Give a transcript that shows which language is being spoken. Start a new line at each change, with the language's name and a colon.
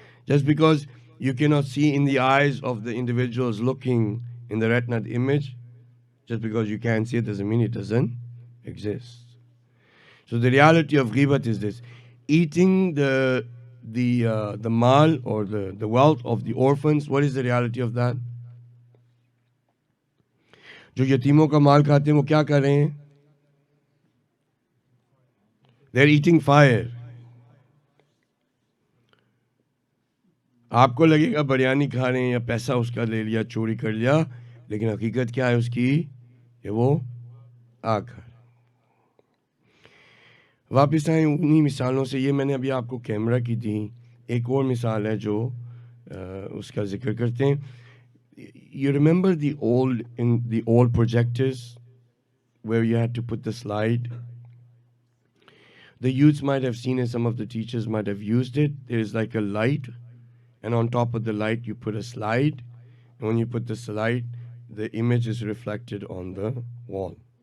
English: Just because you cannot see in the eyes of the individuals looking in the retina the image, just because you can't see it doesn't mean it doesn't exist. So the reality of ghibat is this: eating the mal or the wealth of the orphans. What is the reality of that?
Hindi: जो यतीमों का माल खाते हैं वो क्या कर रहे हैं?
English: They're eating fire.
Hindi: आपको लगेगा बिरयानी खा रहे हैं या पैसा उसका ले लिया, चोरी कर लिया, लेकिन हकीकत क्या है उसकी? कि वो आग खा रहा है। वापस आए उन्हीं मिसालों से। ये मैंने अभी आपको कैमरा की दी। एक और मिसाल है जो उसका जिक्र करते हैं।
English: You remember the old projectors where you had to put the slide? The youths might have seen it, some of the teachers might have used it. There is like a light, and on top of the light you put a slide, and when you put the slide, the image is reflected on the wall.